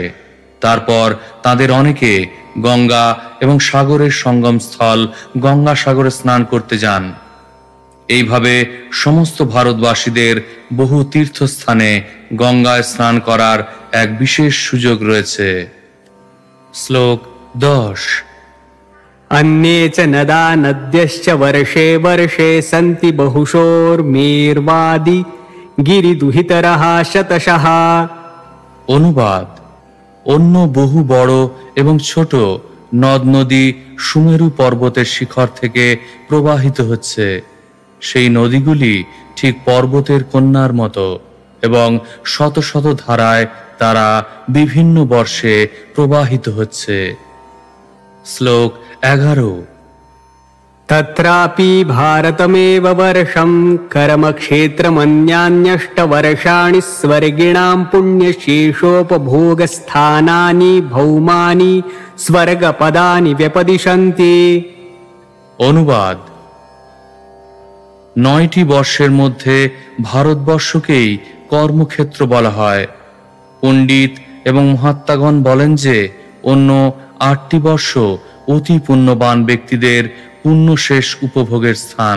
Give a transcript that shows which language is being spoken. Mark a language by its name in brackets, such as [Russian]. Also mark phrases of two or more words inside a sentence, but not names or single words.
[Bangla] তারপর তাদের অনেকে গঙ্গা এবং সাগরের সঙ্গম স্থল গঙ্গাসাগরে স্নান করতে যান। এইভাবে সমস্ত ভারতবাসীদের বহু তীর্থস্থানে গঙ্গায় স্নান করার এক বিশেষ সুযোগ রয়েছে। শ্লোক 10। [Sanskrit] अन्ये च नदा नद्यश्च वर्षे वर्षे सन्ति बहुशोर्मेर्वादि गिरिदुहितरः शतशः। [Bangla] অনুবাদ: অন্য বহু বড় এবং ছোট নদ নদী সুমেরু পর্বতের শিখর থেকে প্রবাহিত হচ্ছে। সেই নদীগুলি ঠিক পর্বতের কন্যার মতো এবং শত শত ধারায় তারা বিভিন্ন বর্ষে প্রবাহিত হচ্ছে। শ্লোক 11। [Sanskrit] तत्रापि भारतमेव वर्षं कर्मक्षेत्रमन्यान्यष्टवर्षाणि स्वर्गिणां पुण्यशेषोपभोगस्थानानि भौमानि स्वर्गपदानि व्यपदिशन्ति। [Bangla] অনুবাদ: 9টি বর্ষের মধ্যে ভারতবর্ষকেই কর্মক্ষেত্র বলা হয়। পণ্ডিত এবং মহাত্মাগণ বলেন যে অন্য 8টি বর্ষ অতি পুণ্যবান ব্যক্তিদের পুণ্যশেষ উপভোগের স্থান।